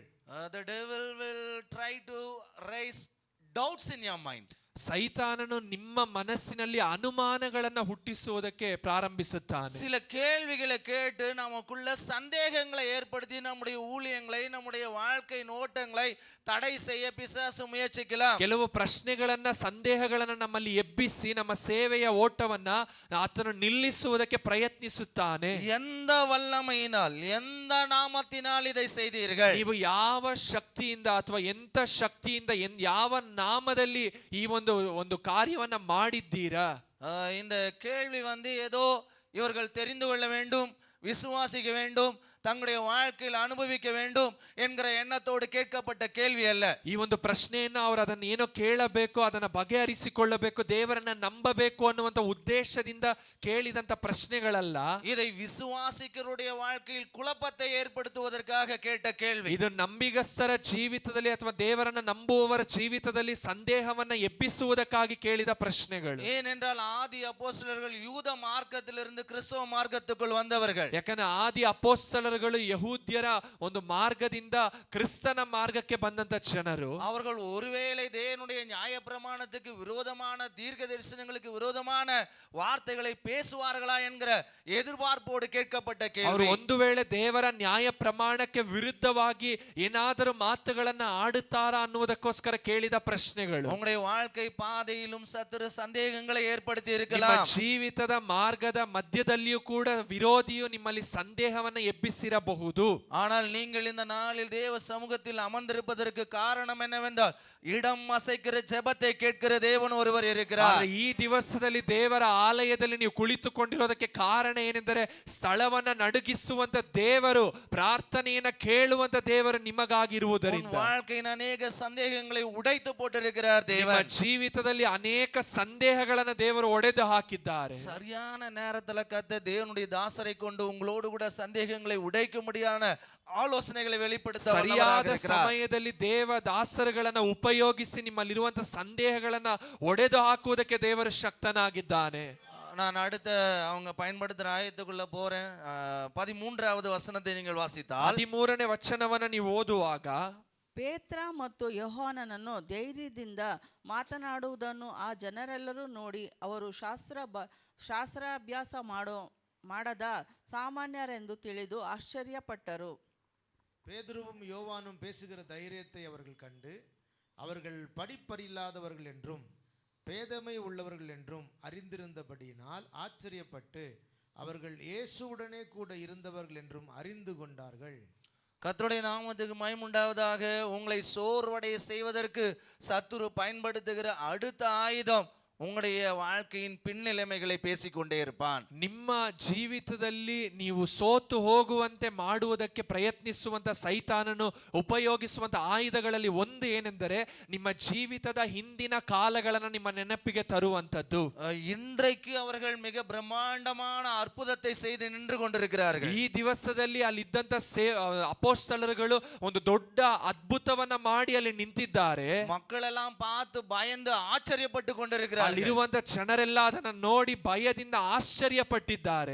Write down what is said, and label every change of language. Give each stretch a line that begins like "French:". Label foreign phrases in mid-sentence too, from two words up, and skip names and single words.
English: The devil will try to raise doubts in your mind.
Kannada: ಸೈತಾನನು ನಿಮ್ಮ ಮನಸ್ಸಿನಲ್ಲಿ ಅನುಮಾನಗಳನ್ನ ಹುಟ್ಟಿಸುವುದಕ್ಕೆ ಪ್ರಾರಂಭಿಸುತ್ತಾನೆ.
Tamil: சில கேள்விகளை கேட்டு நமக்குள்ள சந்தேகங்களை ஏற்படுத்தி நம்முடைய ஊழியங்களை, நம்முடைய வாழ்க்கை நோட்டங்களை தடை செய்ய பிசாசு முயற்சிக்கலாம்.
Kannada: ಕೆಲವು ಪ್ರಶ್ನೆಗಳನ್ನ, ಸಂದೇಹಗಳನ್ನ ನಮ್ಮಲ್ಲಿ ಎಬ್ಬಿಸಿ ನಮ್ಮ ಸೇವೆಯ ಓಟವನ್ನ ಆತನು ನಿಲ್ಲಿಸುವುದಕ್ಕೆ ಪ್ರಯತ್ನಿಸುತ್ತಾನೆ.
Tamil: எந்த வல்லமையினால், எந்த நாமத்தினால் இதை செய்தீர்கள்?
Kannada: ನೀವು ಯಾವ ಶಕ್ತಿಯಿಂದ ಅಥವಾ ಎಂತ ಶಕ್ತಿಯಿಂದ ಯಾವ ನಾಮದಲ್ಲಿ ಈ ಒಂದು ಕಾರ್ಯವನ್ನ ಮಾಡಿದ್ದೀರಾ?
Tamil: இந்த கேள்வி ஏதோ இவர்கள் தெரிந்து கொள்ள வேண்டும், விசுவாசிக்க வேண்டும், தங்களுடைய வாழ்க்கையில் அனுபவிக்க வேண்டும் என்கிற எண்ணத்தோடு கேட்கப்பட்ட கேள்வி அல்ல.
Kannada: ಈ ಒಂದು ಪ್ರಶ್ನೆಯನ್ನ ಅವರು ಅದನ್ನ ಏನೋ ಕೇಳಬೇಕು, ಅದನ್ನ ಬಗೆಹರಿಸಿಕೊಳ್ಳಬೇಕು, ದೇವರನ್ನ ನಂಬಬೇಕು ಅನ್ನುವಂತ ಉದ್ದೇಶದಿಂದ ಕೇಳಿದಂತ ಪ್ರಶ್ನೆಗಳಲ್ಲ.
Tamil: இதை விசுவாசிக்கருடைய வாழ்க்கையில் குழப்பத்தை ஏற்படுத்துவதற்காக கேட்ட கேள்வி.
Kannada: ಇದು ನಂಬಿಗಸ್ತರ ಜೀವಿತದಲ್ಲಿ ಅಥವಾ ದೇವರನ್ನ ನಂಬುವವರ ಜೀವಿತದಲ್ಲಿ ಸಂದೇಹವನ್ನ ಎಬ್ಬಿಸುವುದಕ್ಕಾಗಿ ಕೇಳಿದ ಪ್ರಶ್ನೆಗಳು.
Tamil: ஏனென்றால் ஆதி அப்போஸ்தலர்கள் யூத மார்க்கத்திலிருந்து கிறிஸ்தவ மார்க்கத்துக்குள் வந்தவர்கள்.
Kannada: ಯಾಕಂದ್ರೆ ಆದಿ ಅಪೊಸ್ತಲರು ಯಹೂದ್ಯರ ಒಂದು ಮಾರ್ಗದಿಂದ ಕ್ರಿಸ್ತನ ಮಾರ್ಗಕ್ಕೆ ಬಂದಂತ ಜನರು.
Tamil: அவர்கள் ஒருவேளை தேவனுடைய நியாயப்பிரமாணத்துக்கு விரோதமான தீர்க்க தரிசனங்களுக்கு விரோதமான வார்த்தைகளை பேசுவார்களா என்கிற எதிர்பார்ப்போடு கேட்கப்பட்ட கேள்வி.
Kannada: ಅವರು ಒಂದು ವೇಳೆ ದೇವರ ನ್ಯಾಯ ಪ್ರಮಾಣಕ್ಕೆ ವಿರುದ್ಧವಾಗಿ ಏನಾದರೂ ಮಾತುಗಳನ್ನ ಆಡುತ್ತಾರಾ ಅನ್ನುವುದಕ್ಕೋಸ್ಕರ ಕೇಳಿದ ಪ್ರಶ್ನೆಗಳು.
Tamil: உங்களுடைய வாழ்க்கை பாதையிலும் சத்துரு சந்தேகங்களை ஏற்படுத்தி
Kannada: ನಿಮ್ಮ
Tamil: இருக்கலாம்.
Kannada: ಜೀವಿತದ ಮಾರ್ಗದ ಮಧ್ಯದಲ್ಲಿಯೂ ಕೂಡ ವಿರೋಧಿಯು ನಿಮ್ಮಲ್ಲಿ ಸಂದೇಹವನ್ನ ಎಬ್ಬಿಸಿರಬಹುದು.
Tamil: ஆனால் நீங்கள் இந்த நாளில் தேவ சமூகத்தில் அமர்ந்திருப்பதற்கு காரணம் என்னவென்றால், இடம் அசைக்கிற ஜெபத்தை கேட்கிற தேவன் ஒருவர் இருக்கிறார்.
Kannada: ಈ ದಿವಸದಲ್ಲಿ ದೇವರ ಆಲಯದಲ್ಲಿ ನೀವು ಕುಳಿತುಕೊಂಡಿರೋದಕ್ಕೆ ಕಾರಣ ಏನೆಂದರೆ, ಸ್ಥಳವನ್ನ ನಡುಗಿಸುವಂತ ದೇವರು, ಪ್ರಾರ್ಥನೆಯನ್ನ ಕೇಳುವಂತ ದೇವರು ನಿಮಗಾಗಿರುವುದರಿಂದ
Tamil: வாழ்க்கையின் அநேக சந்தேகங்களை உடைத்து போட்டிருக்கிறார் தேவன்.
Kannada: ಜೀವಿತದಲ್ಲಿ ಅನೇಕ ಸಂದೇಹಗಳನ್ನ ದೇವರು ಒಡೆದು ಹಾಕಿದ್ದಾರೆ.
Tamil: சரியான நேரத்துல கத்த தேவனுடைய தாசரை கொண்டு உங்களோடு கூட சந்தேகங்களை உடைக்கும்படியான ಆಲೋಚನೆகளை வெளிப்படுத்த
Kannada: ಸರಿಯಾದ ಸಮಯದಲ್ಲಿ ದೇವ ದಾಸರುಗಳನ್ನ ಉಪಯೋಗಿಸಿ ನಿಮ್ಮಲ್ಲಿರುವಂತ ಸಂದೇಹಗಳನ್ನ ಒಡೆದು ಹಾಕುವುದಕ್ಕೆ ದೇವರು ಶಕ್ತನಾಗಿದ್ದಾನೆ.
Tamil: நான் அடுத்த அவங்க பயன்படுத்துற ஆயத்துக்குள்ள போறேன். 13வது வசனத்தை நீங்கள் வாசித்தால்,
Kannada: 13ನೇ ವಚನವನ್ನ ನೀವು ಓದುವಾಗ, ಪೇತ್ರ ಮತ್ತು ಯೋಹಾನನನ್ನು ಧೈರ್ಯದಿಂದ ಮಾತನಾಡುವುದನ್ನು ಆ ಜನರೆಲ್ಲರೂ ನೋಡಿ ಅವರು ಶಾಸ್ತ್ರಾಭ್ಯಾಸ ಮಾಡದ ಸಾಮಾನ್ಯರೆಂದು ತಿಳಿದು ಆಶ್ಚರ್ಯಪಟ್ಟರು.
Tamil: பேதுருவும் யோவானும் பேசுகிற தைரியத்தை அவர்கள் கண்டு, அவர்கள் படிப்பறியில்லாதவர்கள் என்றும் பேதமை உள்ளவர்கள் என்றும் அறிந்திருந்தபடியினால் ஆச்சரியப்பட்டு, அவர்கள் இயேசுவுடனே கூட இருந்தவர்கள் என்றும் அறிந்து கொண்டார்கள். கர்த்தருடைய நாமத்துக்கு மகிமை உண்டாவதாக. உங்களை சோர்வடைய செய்வதற்கு சத்துரு பயன்படுத்துகிற அடுத்த ஆயுதம் உங்களுடைய வாழ்க்கையின் பின்னிலைமைகளை பேசிக்கொண்டே இருப்பான்.
Kannada: ನಿಮ್ಮ ಜೀವಿತದಲ್ಲಿ ನೀವು ಸೋತು ಹೋಗುವಂತೆ ಮಾಡುವುದಕ್ಕೆ ಪ್ರಯತ್ನಿಸುವಂತ ಸೈತಾನನು ಉಪಯೋಗಿಸುವಂತ ಆಯುಧಗಳಲ್ಲಿ ಒಂದು ಏನೆಂದರೆ, ನಿಮ್ಮ ಜೀವಿತದ ಹಿಂದಿನ ಕಾಲಗಳನ್ನು ನಿಮ್ಮ ನೆನಪಿಗೆ ತರುವಂತದ್ದು.
Tamil: இன்றைக்கு அவர்கள் மிக பிரம்மாண்டமான அற்புதத்தை செய்து நின்று கொண்டிருக்கிறார்கள்.
Kannada: ಈ ದಿವಸದಲ್ಲಿ ಅಲ್ಲಿದ್ದಂತ ಅಪೊಸ್ತಲರುಗಳು ಒಂದು ದೊಡ್ಡ ಅದ್ಭುತವನ್ನ ಮಾಡಿ ಅಲ್ಲಿ ನಿಂತಿದ್ದಾರೆ.
Tamil: மக்களெல்லாம் பார்த்து பயந்து ஆச்சரியப்பட்டு கொண்டிருக்கிறார்கள்.
Kannada: ಅಲ್ಲಿರುವಂತ ಜನರೆಲ್ಲ ಅದನ್ನ ನೋಡಿ ಭಯದಿಂದ ಆಶ್ಚರ್ಯಪಟ್ಟಿದ್ದಾರೆ.